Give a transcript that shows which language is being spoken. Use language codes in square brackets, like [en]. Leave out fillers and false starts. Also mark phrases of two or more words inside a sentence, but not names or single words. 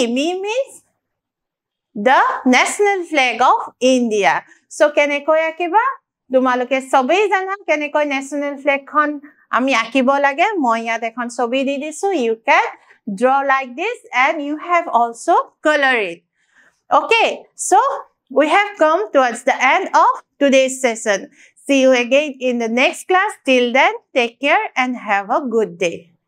[en] Me means the national flag of India. [as] So কেনেকৈ আঁকিব? তোমালোকে সবে জানা কেনেকৈ [en] national flag [as] খন আমি আঁকিব লাগে. মই ইয়াত এখন ছবি দি দিছো. [en] You can draw like this and you have also color it. Okay, so we have come towards the end of today's session. See you again in the next class. Till then, take care and have a good day.